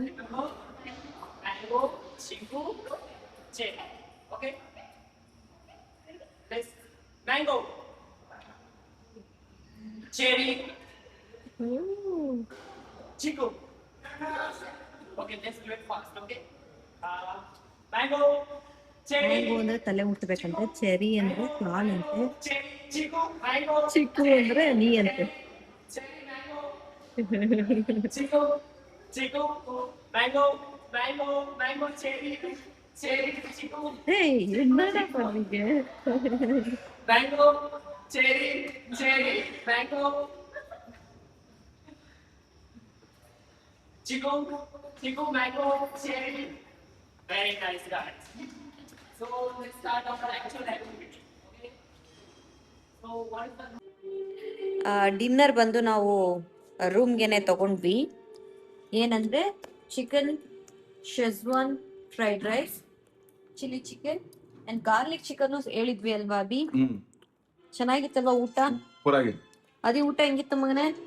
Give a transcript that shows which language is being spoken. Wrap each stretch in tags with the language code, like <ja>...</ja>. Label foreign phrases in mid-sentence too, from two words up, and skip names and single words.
<en>Mango, chiku, cherry, okay? Next, mango. Cherry, chiku. Okay, let's do it fast, okay? Mango, cherry,</en> <kn>ಮ್ಯಾಂಗೋ ಅಂದ್ರೆ ತಲೆ ಮುಟ್ಬೇಕಂತೆ, ಚೆರಿ ಅಂದ್ರೆ ಕಾಳಂತೆ,</kn> <en>cherry, chiku, mango,</en> <kn>ಚಿಕ್ಕು ಅಂದ್ರೆ ನೀ ಅಂತೆ.</kn> <en>cherry, mango, chiku, chiku, mango, mango, mango, cherry, cherry, chiku,</en> <kn>ಏನಪ್ಪ ನಿಮಗೆ?</kn> <en>mango, cherry, cherry, mango, chiku, chiku, mango, cherry. Very nice, guys. So let's start our actual activity. Okay. So what is the</en> <kn>ಡಿನ್ನರ್ ಬಂದು ನಾವು ರೂಮ್ಗೆನೆ ತಗೊಂಡ್ವಿ. ಏನಂದ್ರೆ</kn> <en>chicken schezwan fried rice, chilli chicken and garlic chicken</en> <kn>ಹೇಳಿದ್ವಿ ಅಲ್ವಾ ಅಭಿ? ಚೆನ್ನಾಗಿತ್ತಲ್ವಾ ಊಟ? ಪೂರಾಗಿದೆ. ಅದೇ ಊಟ ಹೆಂಗಿತ್ತು ಮಗನೇ?</kn>